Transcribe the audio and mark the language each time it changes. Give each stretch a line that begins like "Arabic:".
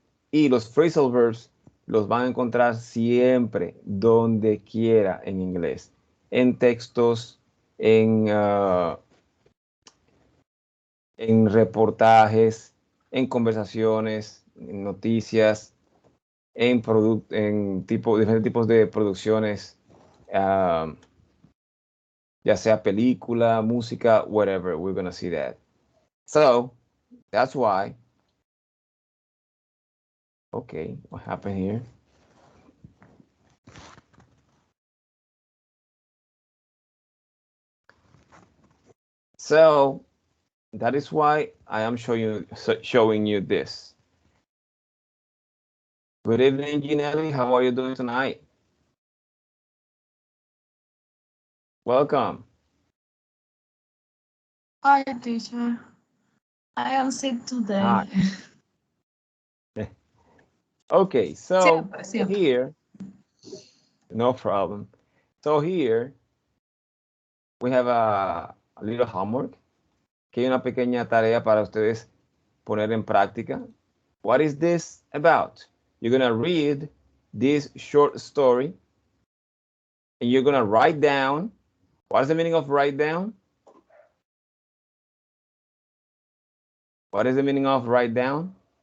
Spanish: Y los phrasal verbs los van a encontrar siempre, donde quiera en inglés, en textos, en reportajes, en conversaciones, en noticias, en diferentes tipos de producciones, ya sea película, música,
English: whatever, we're going to see that. So, that's why Okay, what happened here? So that is why I am showing you this. Good evening, Ginelli. How are you doing tonight? Welcome. Hi, teacher. I am sick today. Hi. Okay, so
Spanish: Siempre.
English: here, no problem. So here we have a little homework.
Spanish: Que hay una pequeña tarea para ustedes poner en práctica.
English: What is this about? You're gonna read this short story and you're gonna write down. What is the meaning of write down? What is the meaning of write down?